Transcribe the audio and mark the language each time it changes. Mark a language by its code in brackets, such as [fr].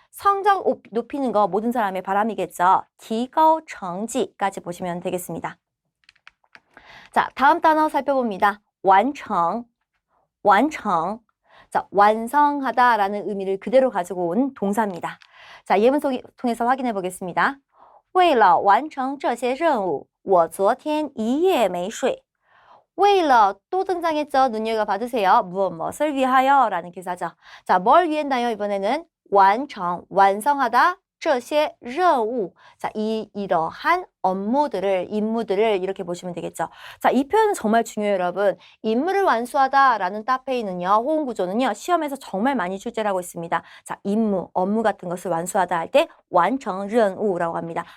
[ko] 성적 높이는 거 모든 사람의 바람이겠죠. 提高成绩까지 보시면 되겠습니다. 자, 다음 단어 살펴봅니다. [zh] 完成, 完成. [ko] 자, 완성하다라는 의미를 그대로 가지고 온 동사입니다. 자, 예문 통해서 확인해 보겠습니다. [zh] 为了完成这些任务我昨天一夜没睡. [ko] 为了또 등장했죠. 눈여겨 봐주세요. 무엇을 위하여 라는 기사죠. 자, 뭘 위했나요? 이번에는 完成, 완성하다, 这些任务. 자, 이러한 업무들을, 임무들을 이렇게 보시면 되겠죠. 자, 이 표현은 정말 중요해요, 여러분. 임무를 완수하다라는 따페이는요, 호응 구조는요, 시험에서 정말 많이 출제를 하고 있습니다. 자, 임무, 업무 같은 것을 완수하다 할 때 완성任务라고 합니다.